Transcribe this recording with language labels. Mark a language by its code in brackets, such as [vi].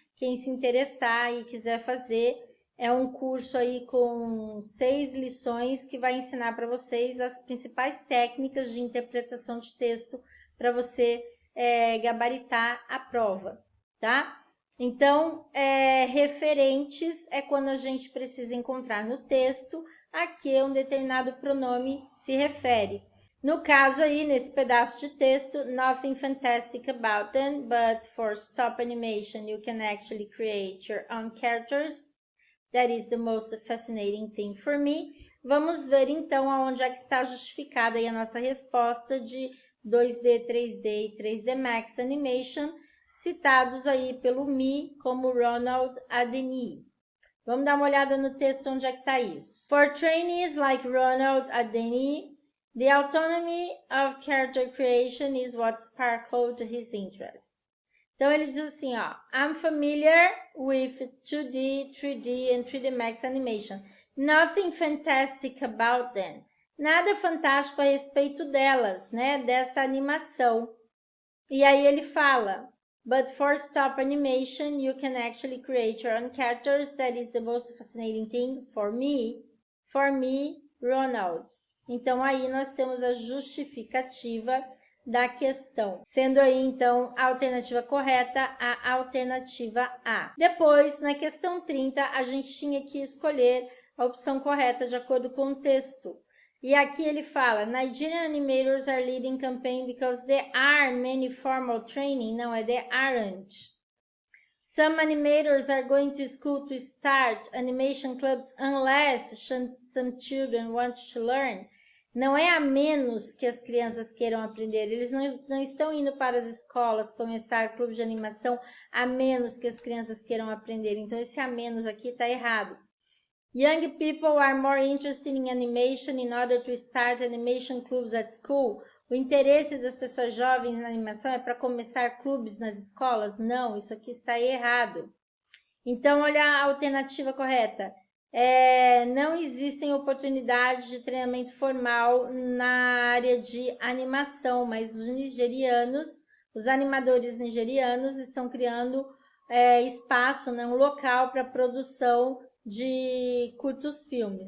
[pt] Quem se interessar e quiser fazer, é um curso aí com 6 lições que vai ensinar para vocês as principais técnicas de interpretação de texto para você gabaritar a prova, tá? Então, referentes é quando a gente precisa encontrar no texto a que um determinado pronome se refere. No caso aí, nesse pedaço de texto, [en] nothing fantastic about them, but for stop animation you can actually create your own characters. That is the most fascinating thing for me. [pt] Vamos ver então aonde é que está justificada aí a nossa resposta de 2D, 3D e 3D Max Animation, citados aí pelo Mi como Ronald Adeni. Vamos dar uma olhada no texto onde é que está isso. [en] For trainees like Ronald Adeni, the autonomy of character creation is what sparkled his interest. [pt] Então, ele diz assim, ó, [en] I'm familiar with 2D, 3D and 3D Max Animation. Nothing fantastic about them. [pt] Nada fantástico a respeito delas, né, dessa animação. E aí ele fala, [en] but for stop animation, you can actually create your own characters. That is the most fascinating thing for me, Ronald. [pt] Então, aí nós temos a justificativa da questão, sendo aí, então, a alternativa correta a alternativa A. Depois, na questão 30, a gente tinha que escolher a opção correta de acordo com o texto. E aqui ele fala, [en] Nigerian animators are leading campaign because there are many formal training. [pt] Não, é [en] there aren't. Some animators are going to school to start animation clubs unless some children want to learn. [pt] Não é a menos que as crianças queiram aprender. Eles não estão indo para as escolas começar clube de animação a menos que as crianças queiram aprender. Então, esse a menos aqui está errado. [en] Young people are more interested in animation in order to start animation clubs at school. [pt] O interesse das pessoas jovens na animação é para começar clubes nas escolas? Não, isso aqui está errado. Então, olha a alternativa correta. Não existem oportunidades de treinamento formal na área de animação, mas os animadores nigerianos estão criando espaço, né, um local para produção de curtos filmes.